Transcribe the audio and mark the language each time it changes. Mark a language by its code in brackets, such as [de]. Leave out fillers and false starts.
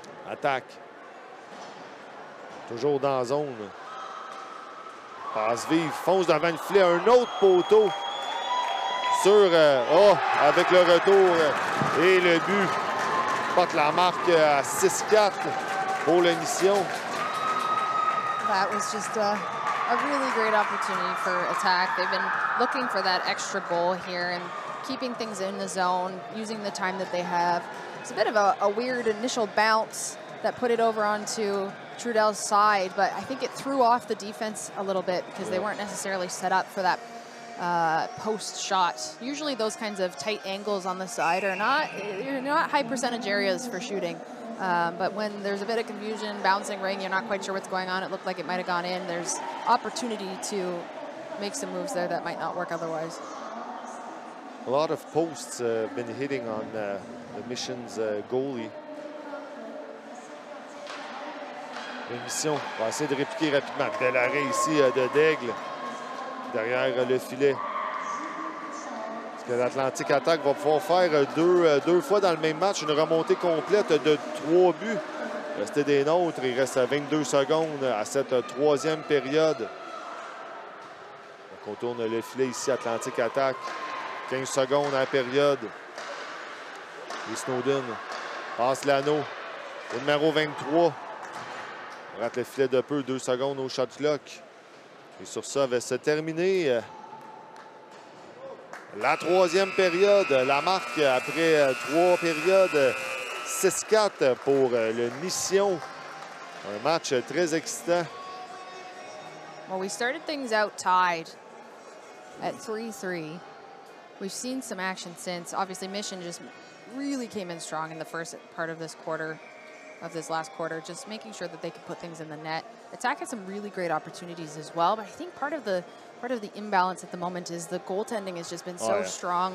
[fr] Attaque. Toujours dans la zone. Passe vive. Fonce devant le filet. Un autre poteau. Sur... avec le retour et le but. Porte la marque à 6-4 pour la Mission. [en] That was just a really great opportunity for Attack. They've been looking for that extra goal here and keeping things in the zone, using the time that they have. It's a bit of a weird initial bounce that put it over onto Trudel's side, but I think it threw off the defense a little bit because they weren't necessarily set up for that post shot. Usually those kinds of tight angles on the side are not high percentage areas for shooting. But when there's a bit of confusion, bouncing ring, you're not quite sure what's going on. It looked like it might have gone in. There's opportunity to make some moves there that might not work otherwise. A lot of posts have been hitting on the Mission's goalie. [fr] La Mission va essayer de répliquer rapidement. Bel arrêt ici de Daigle. Derrière le filet. Est-ce que l'Atlantique Attaque va pouvoir faire deux fois dans le même match une remontée complète de 3 buts? C'était des nôtres. Il reste 22 secondes à cette troisième période. On contourne le filet ici, Atlantique Attaque. 15 secondes à la période. Et Snowden passe l'anneau au numéro 23. On rate le filet de peu, 2 secondes au shot clock. Et sur ça va se terminer la troisième période. La marque après 3 périodes, 6-4 pour le Mission. Un match très excitant. [en] Well, we started things out tied at 3-3. We've seen some action since. Obviously, Mission just really came in strong in the first part of this quarter. Of this last quarter, just making sure that they could put things in the net. Attack had some really great opportunities as well, but I think part of the imbalance at the moment is the goaltending has just been so strong.